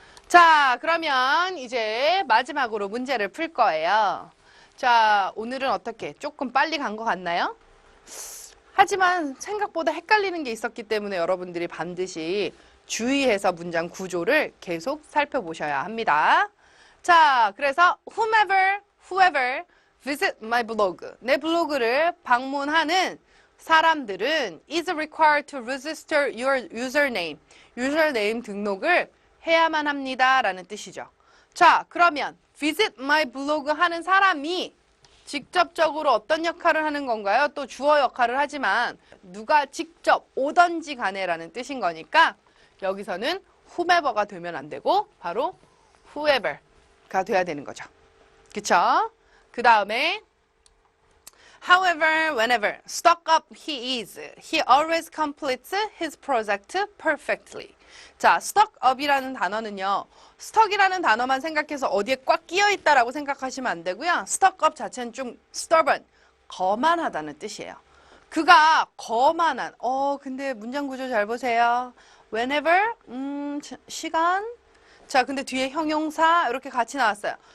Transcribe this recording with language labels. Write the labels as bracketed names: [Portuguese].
[Korean] 자, 그러면 이제 마지막으로 문제를 풀 거예요. 자, 오늘은 어떻게? 조금 빨리 간 것 같나요? 하지만 생각보다 헷갈리는 게 있었기 때문에 여러분들이 반드시 주의해서 문장 구조를 계속 살펴보셔야 합니다. [English] 자, 그래서 whoever visit my blog. [Korean] 내 블로그를 방문하는 사람들은 [English] is required to register your username. [Korean] 유저네임 등록을 해야만 합니다. 라는 뜻이죠. 자, 그러면 visit my blog 하는 사람이 직접적으로 어떤 역할을 하는 건가요? 또 주어 역할을 하지만 누가 직접 오던지 간에라는 뜻인 거니까 여기서는 whomever가 되면 안 되고 바로 whoever가 돼야 되는 거죠. 그쵸? [English] 그 다음에 however, whenever stuck up he is, he always completes his project perfectly. [Korean] 자, stuck up이라는 단어는요. stuck이라는 단어만 생각해서 어디에 꽉 끼어 있다라고 생각하시면 안 되고요. stuck up 자체는 좀 stubborn, 거만하다는 뜻이에요. 그가 거만한. 근데 문장 구조 잘 보세요. whenever, 시간. 자, 근데 뒤에 형용사 이렇게 같이 나왔어요.